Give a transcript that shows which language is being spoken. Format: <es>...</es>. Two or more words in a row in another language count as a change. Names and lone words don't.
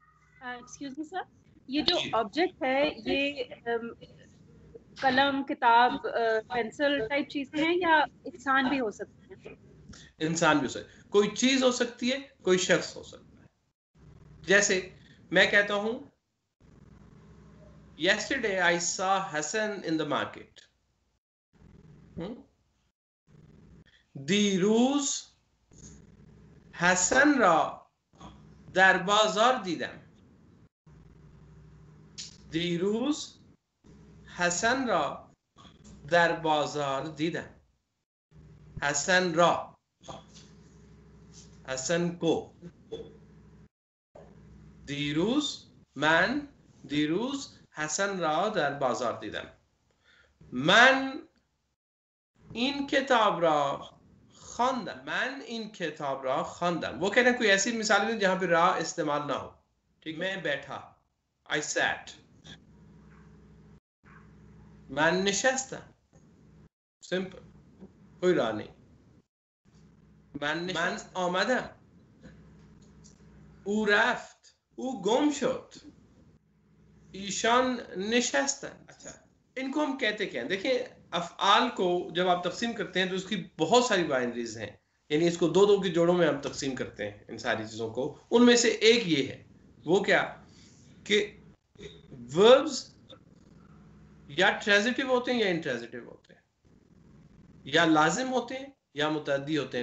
<en>excuse me sir,</en> <ur>یہ جو آبجیکٹ ہے یہ قلم، کتاب، پنسل ٹائپ چیزیں ہیں یا انسان بھی ہو سکتے ہیں? انسان بھی ہو سکتا ہے، کوئی چیز ہو سکتی ہے، کوئی شخص ہو سکتا ہے. جیسے میں کہتا ہوں</ur> <en>yesterday I saw Hassan in the market.</en> <fa>دیروز حسن را در بازار دیدم. دیروز حسن را در بازار دیدم. حسن را، حسن کو. دیروز حسن را در بازار دیدم. من این کتاب را خواندم. من این کتاب را خواندم.</fa> <ur>وہ کہہ رہے ہیں کوئی ایسی مثال نہیں جہاں پہ را استعمال نہ ہو. ٹھیک، میں بیٹھا,</ur> <en>I sat.</en> <fa>من نشستم.</fa> <ur>Simple, کوئی را نہیں.</ur> <fa>من آمدم. او رفت. او گم شد. ایشان نشستن.</fa> <ur>اچھا، ان کو ہم کہتے کیا ہیں؟ دیکھیے افعال کو جب آپ تقسیم کرتے ہیں تو اس کی بہت ساری بائنریز ہیں، یعنی اس کو دو دو کے جوڑوں میں ہم تقسیم کرتے ہیں ان ساری چیزوں کو. ان میں سے ایک یہ ہے، وہ کیا کہ وربز یا ٹرانزیٹو ہوتے ہیں یا انٹرانزیٹو ہوتے ہیں، یا لازم ہوتے ہیں یا متعدی ہوتے ہیں.</ur>